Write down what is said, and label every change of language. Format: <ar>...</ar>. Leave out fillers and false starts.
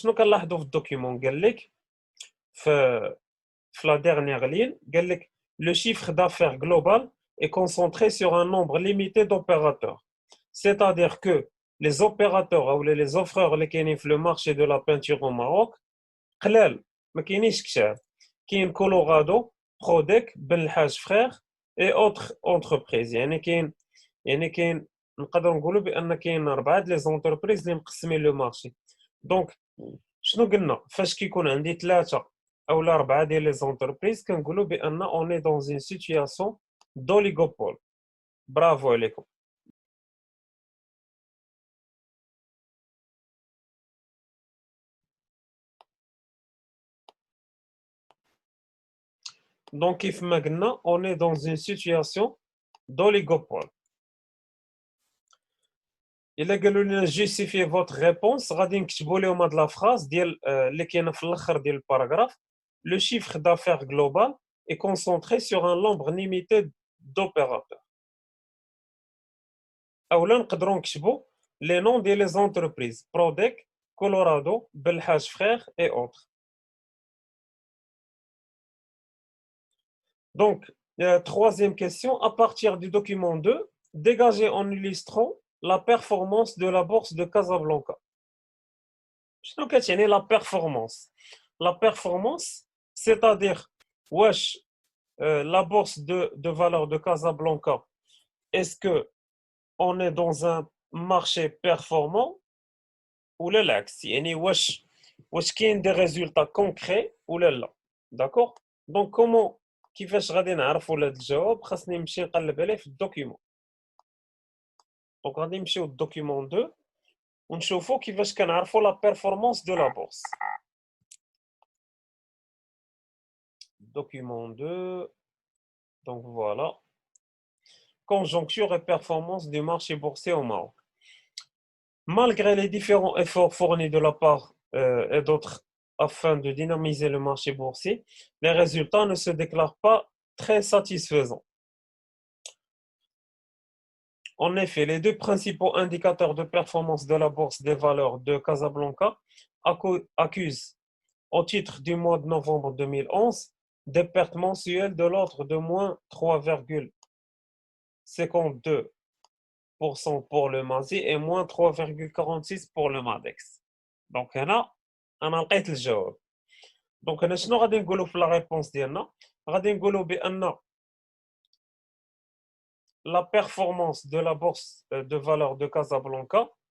<ar>شنو كنلاحظوا في الدوكيمون؟ قال لك في</ar> <fr>la dernière ligne, le chiffre d'affaires global est concentré sur un nombre limité d'opérateurs. C'est-à-dire que les opérateurs ou les offreurs qui sont sur le marché de la peinture au Maroc,</fr> <ar>قلال ما كاينينش كثار. كاين كولورادو، بروديك، بن الحاج فرير</ar> <fr>et autres entreprises.</fr> <ar>كاين نقدروا نقولوا بان كاين 4 لي زونتربريز اللي مقسمين لو مارشي. دونك شنو قلنا؟ فاش كيكون عندي 3</ar> <fr>ou la 4 ديال les entreprises</fr> <ar>كنقولوا بان</ar> <fr>on est dans une situation d'oligopole.</fr> <ar>برافو عليكم.</ar> <fr>Donc</fr> <ar>كيف ما قلنا</ar> <fr>on est dans une situation d'oligopole.</fr> <ar>إلا قالوا لنا</ar> <fr>justifier votre réponse</fr> <ar>غادي نكتبوا لهم هاد لا فراز ديال اللي كاينه في الاخر ديال الباراغراف.</ar> <fr>Le chiffre d'affaires global est concentré sur un nombre limité d'opérateurs.</fr> <ar>اولا نقدروا نكتبوا</ar> <fr>les noms ديال les entreprises Prodec, Colorado, Belhaj Frères et autres. Donc, troisième question, à partir du document 2, dégagez en illustrant la performance de la bourse de Casablanca.</fr> <ar>شنو كتعني</ar> <fr>la performance? La performance, c'est-à-dire wesh la bourse de valeur de Casablanca, est-ce que on est dans un marché performant ou l'Axe?</fr> <ar>يعني واش كاين</ar> <fr>des résultats concrets ou là. D'accord? Donc comment</fr> <ar>كيفاش غادي نعرفوا هذا الجواب؟ خاصني نمشي نقلب عليه في الدوكيومون. دونك غادي نمشيو للدوكيومون 2 ونشوفوا كيفاش كنعرفوا لا بيرفورمانس دو لا بورس.</ar> <fr>Document 2, donc voilà. Conjoncture et performance du marché boursier au Maroc. Malgré les différents efforts fournis de la part et d'autres afin de dynamiser le marché boursier, les résultats ne se déclarent pas très satisfaisants. En effet, les deux principaux indicateurs de performance de la bourse des valeurs de Casablanca accusent, au titre du mois de novembre 2011, des pertes mensuelles de l'ordre de moins 3,52% pour le MASI et moins 3,46% pour le MADEX.</fr> <ar>Donc هنا أنا لقيت الجواب. دونك هنا شنو غادي نقولوا في لا ريبونس ديالنا؟ غادي نقولوا بأن</ar> <fr>la performance de la bourse de valeurs de Casablanca</fr>